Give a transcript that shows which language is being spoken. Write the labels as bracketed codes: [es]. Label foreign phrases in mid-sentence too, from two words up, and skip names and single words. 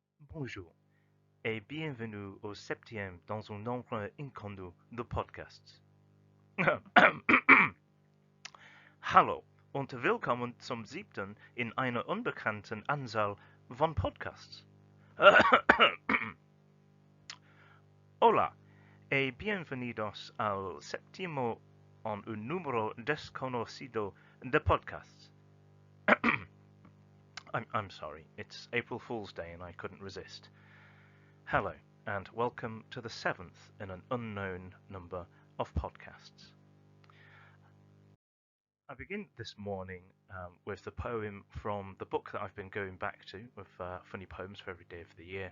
[fr] Bonjour et bienvenue au septième dans un nombre inconnu de Podcasts. [de] Hallo und willkommen zum siebten in einer unbekannten Anzahl von Podcasts. [es] Hola y bienvenidos al séptimo en un número desconocido de podcasts. [en] I'm sorry, it's April Fool's Day and I couldn't resist. Hello, and welcome to the seventh in an unknown number of podcasts. I begin this morning with the poem from the book that I've been going back to with funny poems for every day of the year.